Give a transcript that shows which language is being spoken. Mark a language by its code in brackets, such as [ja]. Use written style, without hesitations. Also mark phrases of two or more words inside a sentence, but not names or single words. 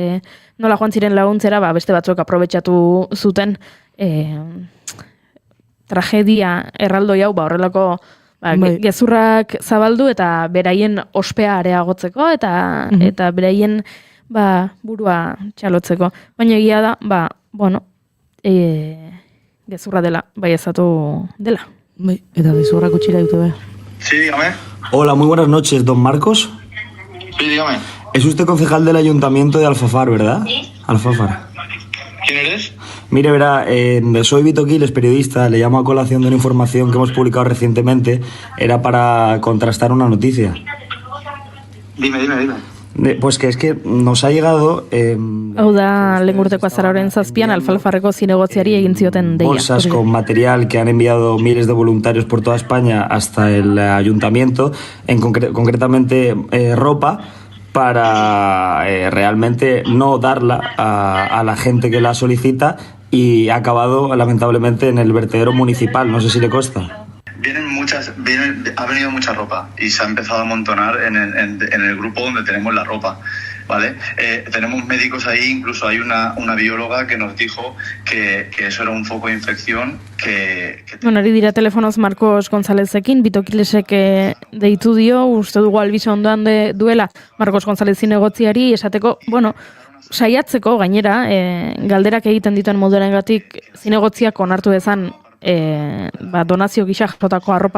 [eu] nola joan ziren laguntzera, beste batzuk aprobetxatu zuten tragedia erraldoi hau, horrelako gezurrak zabaldu eta beraien ospea areagotzeko eta beraien burua txalotzeko. Baina egia da, gezurra dela, baieztatu dela. Eta gezurrak utxira dute behar. [es] Sí, dígame. Hola, muy buenas noches, don Marcos. Sí, dígame. Es usted concejal del Ayuntamiento de Alfafar, ¿verdad? Alfafar. ¿Quién eres? Mire, verá, soy Vito Quiles, periodista, le llamo a colación de una información que hemos publicado recientemente, era para contrastar una noticia. Dime. Pues que es que nos ha llegado... [eu] Hau da, lengurteko azararen zazpian, Alfalfarreko zinegotziari egin zioten deia. [es] Bolsas con material que han enviado miles de voluntarios por toda España hasta el ayuntamiento, concretamente ropa, para realmente no darla a la gente que la solicita y ha acabado lamentablemente en el vertedero municipal, no sé si le consta. Ha venido mucha ropa y se ha empezado a amontonar en el grupo donde tenemos la ropa, ¿vale? Tenemos médicos ahí, incluso hay una bióloga que nos dijo que eso era un foco de infección [eu] Bueno, ari dira telefonoz Marcos Gonzalezekin, Vito Quilesek deitu dio, uste dugu albisa ondoan duela Marcos Gonzalez zinegotziari esateko, saiatzeko gainera, galderak egiten dituen moduarengatik zinegotziak onartu dezan donazio gisa jasotako arropa